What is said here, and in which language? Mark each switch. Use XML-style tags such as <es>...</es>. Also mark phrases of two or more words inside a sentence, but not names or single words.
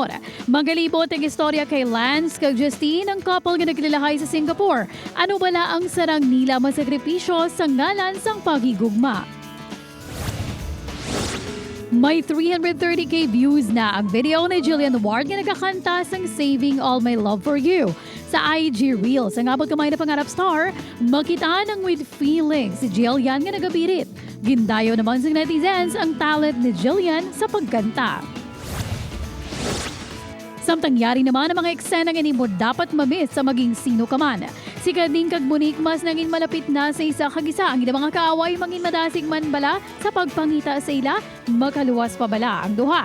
<hil>Magalibot ang istorya kay Lance kag Justine, ang couple nga naglalahay sa Singapore. Ano bala ang sarang nila masakripisyo sa ngalan sang paghigugma? May 330k views na ang video ni Jillian Ward nga nagkakanta sang Saving All My Love For You. Sa IG Reels, ang abot kamay na pangarap star, makita ng</hil> <en>with feelings</en> <hil>si Jillian nga nagabirit. Gindayo naman sa netizens ang talent ni Jillian sa pagkanta. Samtang yari naman ang mga eksena nga mo dapat mamiss sa maging sino ka man. Si Kading kag Monique mas naging malapit na sa isa kag isa ang mga kaaway mangin madasig man bala sa pagpangita sa ila, makaluwas pa bala ang duha.</hil>